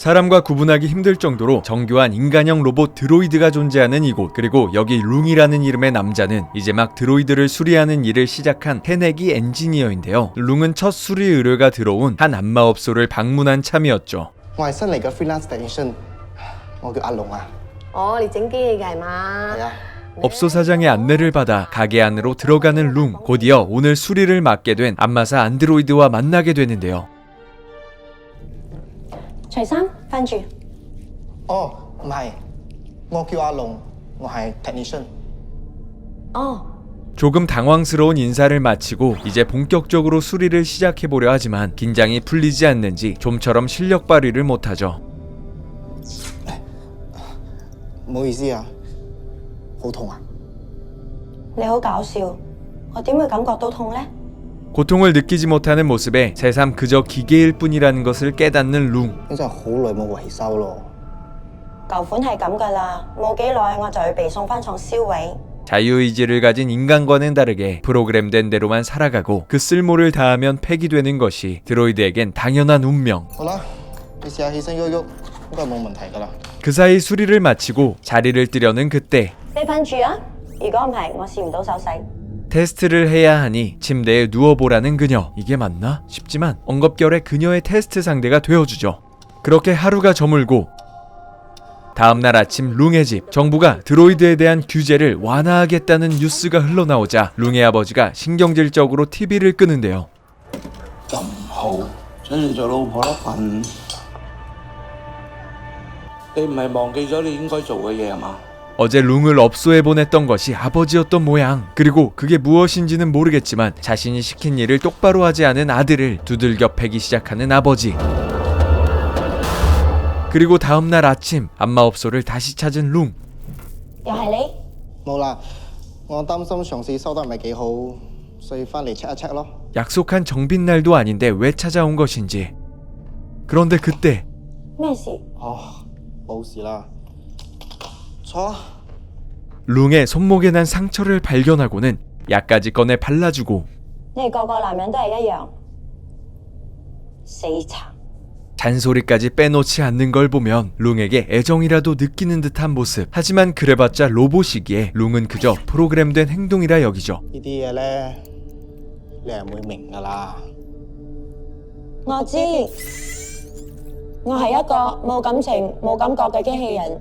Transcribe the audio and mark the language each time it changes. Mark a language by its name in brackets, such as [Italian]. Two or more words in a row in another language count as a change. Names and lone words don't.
[Korean] 사람과 구분하기 힘들 정도로 정교한 인간형 로봇 드로이드가 존재하는 이곳. 그리고 여기 룽이라는 이름의 남자는 이제 막 드로이드를 수리하는 일을 시작한 새내기 엔지니어인데요. 룽은 첫 수리 의뢰가 들어온 한 안마업소를 방문한 참이었죠. [Cantonese] 我係新嚟嘅 [English] freelance technician， [Cantonese] 我叫阿龍啊。哦，你整機器嘅係嘛？係啊。 [Korean] 업소 사장의 안내를 받아 가게 안으로 들어가는 룽. 곧이어 오늘 수리를 맡게 된 안마사 안드로이드와 만나게 되는데요. [Cantonese] 除衫，瞓住。哦，唔係，我叫阿龍，我係 technician。哦， [Korean] 조금 당황스러운 인사를 마치고 이제 본격적으로 수리를 시작해보려 하지만 긴장이 풀리지 않는지 좀처럼 실력 발휘를 못하죠. [Cantonese] 唔好意思啊，好痛啊！你好搞笑，我點會感覺到痛呢？ [Korean] 고통을 느끼지 못하는 모습에 새삼 그저 기계일 뿐이라는 것을 깨닫는 룽. [Cantonese] 真係好耐冇維修咯。舊款係咁㗎啦，冇幾耐我就要被送返廠銷毀。 [Korean] 자유의지를 가진 인간과는 다르게 프로그램된 대로만 살아가고 그 쓸모를 다하면 폐기되는 것이 드로이드에겐 당연한 운명. [Cantonese] 好啦，你試下起身喐喐，應該冇問題㗎啦。 [Korean] 그 사이 수리를 마치고 자리를 뜨려는 그때 [Cantonese] 你瞓住啊！如果唔係，我試唔到手勢。 [Korean] 테스트를 해야 하니 침대에 누워보라는 그녀. 이게 맞나 싶지만 엉겁결에 그녀의 테스트 상대가 되어주죠. 그렇게 하루가 저물고 다음날 아침 룽의 집. 정부가 드로이드에 대한 규제를 완화하겠다는 뉴스가 흘러나오자 룽의 아버지가 신경질적으로 TV를 끄는데요. [Cantonese] 咁好，想住做老婆啦笨。你唔係忘記咗你應該做嘅嘢係嘛？ [Korean] 어제 룽을 업소에 보냈던 것이 아버지였던 모양. 그리고 그게 무엇인지는 모르겠지만 자신이 시킨 일을 똑바로 하지 않은 아들을 두들겨 패기 시작하는 아버지. 그리고 다음날 아침 안마업소를 다시 찾은 룽. [Cantonese] 又係你？冇啦，我擔心上司收得唔係幾好，所以翻嚟 check 一 check 咯。 [Korean] 약속한 정빈날도 아닌데 왜 찾아온 것인지. 그런데 그때 [Cantonese] 咩事？哦，冇事啦，坐。 [Korean] 룽의 손목에 난 상처를 발견하고는 약까지 꺼내 발라주고 [Cantonese] 你哋個個男人都係一樣，死殘。 [Korean] 잔소리까지 빼놓지 않는 걸 보면 룽에게 애정이라도 느끼는 듯한 모습. 하지만 그래봤자 로봇이기에 룽은 그저 프로그램된 행동이라 여기죠. [Cantonese] 呢啲嘢咧，你係唔會明㗎啦。我知，我係一個冇感情、冇感覺嘅機器人。